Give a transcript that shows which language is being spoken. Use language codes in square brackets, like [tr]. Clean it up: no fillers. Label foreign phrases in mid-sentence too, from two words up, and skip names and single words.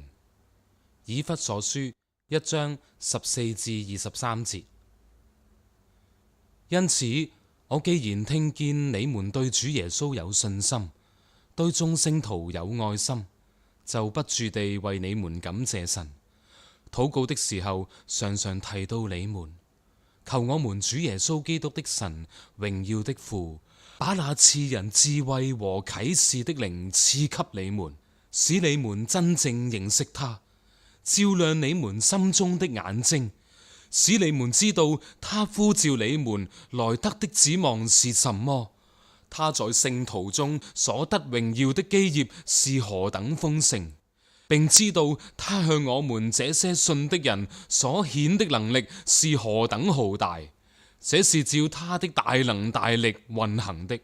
[zh] 以弗所書1章14至23節。因此，我既然聽見你們對主耶穌有信心，對眾聖徒有愛心，就不住地為你們感謝神。禱告的時候，常常提到你們，求我們主耶穌基督的神，榮耀的父，把那賜人智慧和啟示的靈賜給你們，使你們真正認識他，照亮你們心中的眼睛，使你們知道他呼召你們來得的指望是什麼，他在聖徒中所得榮耀的基業是何等豐盛，並知道他向我們這些信的人所顯的能力是何等浩大，這是照他的大能大力運行的。